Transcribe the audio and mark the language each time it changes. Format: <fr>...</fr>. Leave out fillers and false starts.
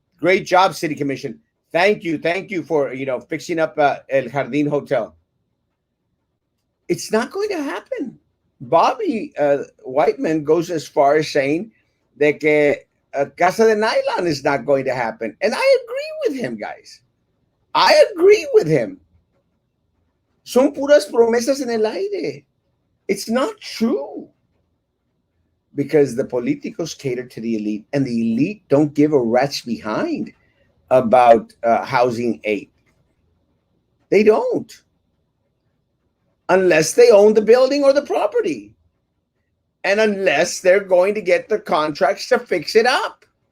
<en>Great job, City Commission. Thank you for fixing up El Jardín Hotel. It's not going to happen. Bobby Whiteman goes as far as saying that Casa de Nylon is not going to happen. And I agree with him, guys. I agree with him.</en> <es>Son puras promesas en el aire.</es> <en>It's not true. Because the politicos cater to the elite, and the elite don't give a rat's behind about Housing 8. They don't. Unless they own the building or the property. And unless they're going to get the contracts to fix it up.</en>